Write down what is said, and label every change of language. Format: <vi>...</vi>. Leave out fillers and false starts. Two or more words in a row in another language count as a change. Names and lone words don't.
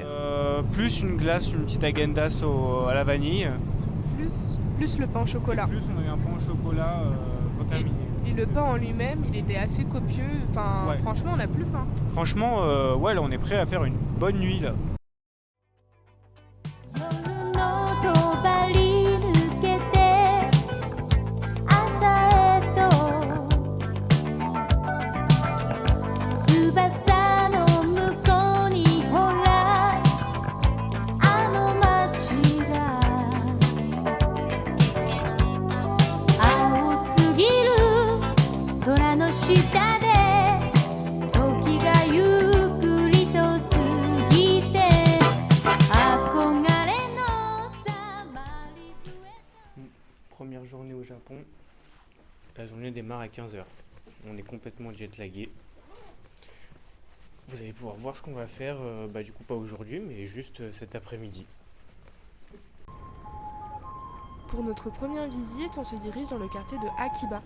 <fr>Plus une glace, une petite agendas à la vanille. Plus le pain au chocolat. Plus on a eu un pain au chocolat contaminé. Et le pain en lui-même, il était assez copieux. Enfin, Ouais. franchement, on a plus faim. Franchement, ouais, là on est prêt à faire une bonne nuit là.</fr> <ja>夜の帳抜けて朝へと翼の向こうにほらあの街が青すぎる空の下で時がゆっくりと過ぎて憧れのサマリブへ</ja> <fr>Première journée au Japon. La journée démarre à 15h. On est complètement jet-lagué. Vous allez pouvoir voir ce qu'on va faire, du coup pas aujourd'hui, mais juste cet après-midi. Pour notre première visite, on se dirige dans le quartier de Akiba.</fr>